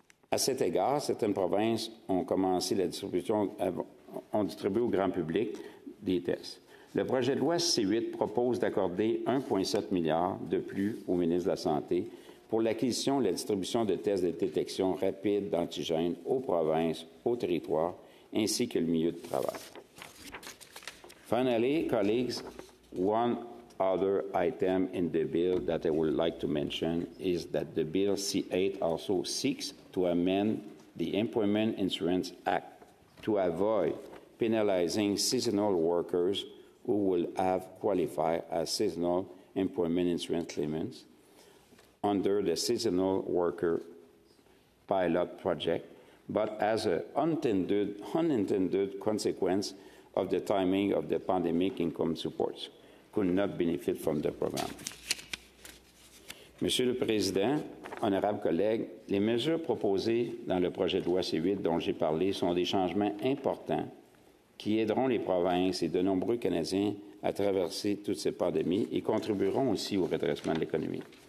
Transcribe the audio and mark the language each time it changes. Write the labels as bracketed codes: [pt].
[fr] À cet égard, certaines provinces ont commencé la distribution, ont distribué au grand public des tests. Le projet de loi C-8 propose d'accorder 1,7 milliard de plus au ministre de la Santé pour l'acquisition et la distribution de tests de détection rapide d'antigènes aux provinces, aux territoires, ainsi que le milieu de travail. [en] Finally, colleagues, one other item in the bill that I would like to mention is that the Bill C-8 also seeks to amend the Employment Insurance Act to avoid penalizing seasonal workers who will have qualified as seasonal employment insurance claimants under the Seasonal Worker Pilot Project, but as an unintended consequence of the timing of the pandemic income supports could not benefit from the program. [fr] Monsieur le Président, honorables collègues, les mesures proposées dans le projet de loi C-8 dont j'ai parlé sont des changements importants qui aideront les provinces et de nombreux Canadiens à traverser toute cette pandémie et contribueront aussi au redressement de l'économie.